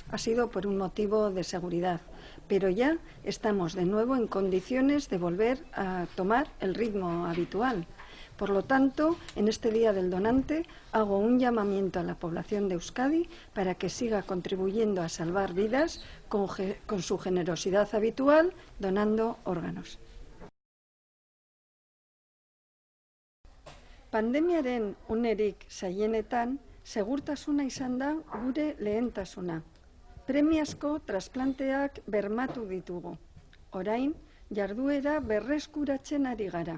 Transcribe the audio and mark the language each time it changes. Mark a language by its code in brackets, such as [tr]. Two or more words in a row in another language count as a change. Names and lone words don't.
[es] Ha sido por un motivo de seguridad, pero ya estamos de nuevo en condiciones de volver a tomar el ritmo habitual. Por lo tanto, en este Día del Donante hago un llamamiento a la población de Euskadi para que siga contribuyendo a salvar vidas con su generosidad habitual, donando órganos. [eu] Pandemiaren unerik zailenetan, segurtasuna izan da gure lehentasuna. Premiazko trasplanteak bermatu ditugu. Orain, jarduera berreskuratzen ari gara.